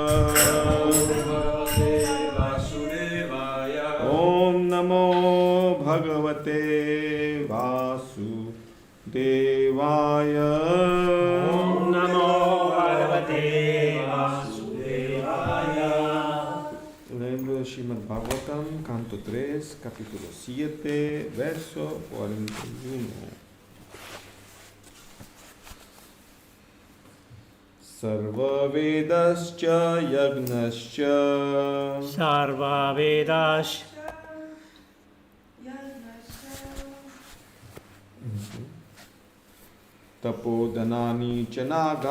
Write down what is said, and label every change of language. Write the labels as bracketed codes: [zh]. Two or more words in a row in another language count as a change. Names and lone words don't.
[sa] Om Namo Bhagavate Vasudevaya. Om Namo Bhagavate Vasudevaya. [pt] Lembro de Srimad Bhagavatam, canto 3, capítulo 7, verso 41. [sa] Sarva Vedascha Yagnascha. Sarva Vedas. Tapodanani Chanaga.